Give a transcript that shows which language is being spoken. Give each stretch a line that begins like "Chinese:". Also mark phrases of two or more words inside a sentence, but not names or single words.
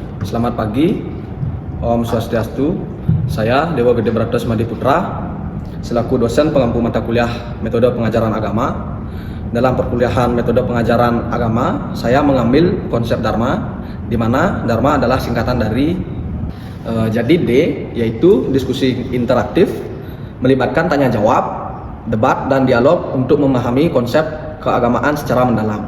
Indonesian: Selamat pagi,
Sanskrit: Om Swastiastu.
Indonesian: Saya Dewa Gede Bratos Madiputra, selaku dosen pengampu mata kuliah metode pengajaran agama. Dalam perkuliahan metode pengajaran agama, saya mengambil konsep Dharma, di mana Dharma adalah singkatan dari jadi D, yaitu diskusi interaktif, melibatkan tanya jawab, debat, dan dialog untuk memahami konsep keagamaan secara mendalam.